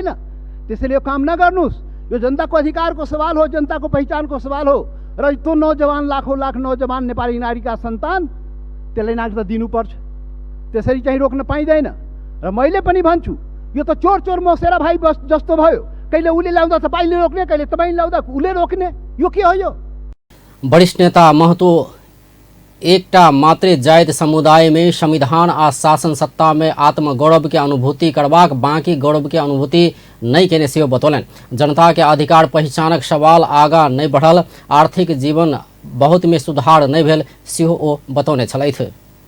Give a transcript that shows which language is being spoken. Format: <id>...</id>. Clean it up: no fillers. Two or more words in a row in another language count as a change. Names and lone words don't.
<ne>त्यसैले यो काम नगर्नुहोस्। यो जनताको अधिकारको सवाल हो, जनताको पहिचानको सवाल हो र त्यो नौजवान, लाखौँ लाख नौजवान नेपाली नारीका सन्तान, त्यसलाई नागरिकता दिनुपर्छ। त्यसरी चाहिँ रोक्न पाइँदैन। र मैले पनि भन्छु, यो त चोर चोर मसेरा भाइ बस जस्तो भयो। कहिले उसले लाउँदा तपाईँले रोक्ने, कहिले तपाईँले लाउँदा उसले रोक्ने, यो के हो? यो</ne> <mai>वरिष्ठ नेता महतो एकटा मात्रे जायद समुदाय में संविधान आ शासन सत्ता में आत्मगौरव के अनुभूति करबाक, बाकी गौरव के अनुभूति नहीं केने सेहो बतौलन। जनता के अधिकार पहचानक सवाल आगा नहीं बढ़ल, आर्थिक जीवन बहुत में सुधार नहीं भेल सेहो ओ बतौने छलथि।</mai>